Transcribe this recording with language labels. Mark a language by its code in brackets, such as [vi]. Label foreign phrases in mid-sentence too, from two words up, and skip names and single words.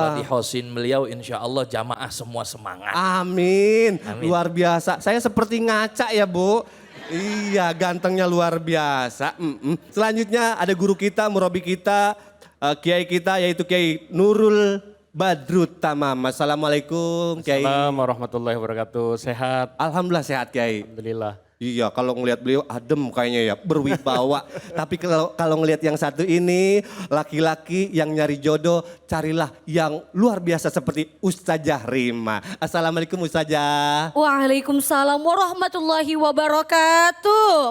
[id] Kalau di hausin beliau [ar] إن شاء الله [id] jamaah semua semangat. Amin. Amin. Luar biasa. Saya seperti ngaca ya Bu. Iya, gantengnya luar biasa. Selanjutnya ada guru kita, murabi kita, kiai kita yaitu Kiai Nurul Badrut Tamam. Assalamualaikum Kiai. [ar] السلام عليكم ورحمة الله وبركاته. [id] Sehat? Alhamdulillah sehat Kiai. Alhamdulillah. Iya, kalau ngelihat beliau adem kayaknya ya, berwibawa. Tapi kalau ngelihat yang satu ini, laki-laki yang nyari jodoh, carilah yang luar biasa seperti Ustazah Rima. Assalamualaikum Ustazah. [ar] وعليكم السلام ورحمة الله وبركاته.